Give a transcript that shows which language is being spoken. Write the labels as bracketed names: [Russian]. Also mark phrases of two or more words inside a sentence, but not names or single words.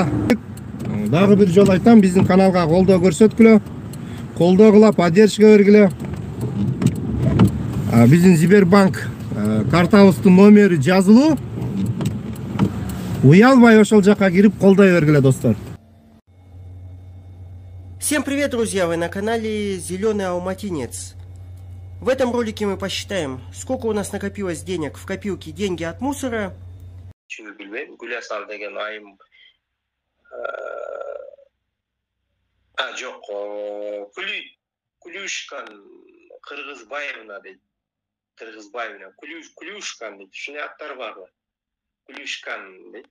[Kyrgyz] Дагы бир жол айтам, биздин каналга колдоо көрсөткүлө, колдогула, поддержка бергиле. Биздин Сбербанк картабыздын номери жазылуу. Уялбай ошол жака кирип колдой бергиле достор. [Russian] Всем привет, друзья! Вы на канале Зеленый Алматинец. В этом ролике мы посчитаем, сколько у нас накопилось денег в копилке «Деньги от мусора». [Kyrgyz] Гулясал деген айым жок, Кулюшкан Кыргызбаевна дейт. Кыргызбаевна, Кулюшкан дейт. Ушундай аттар барбы? Кулюшкан дейт.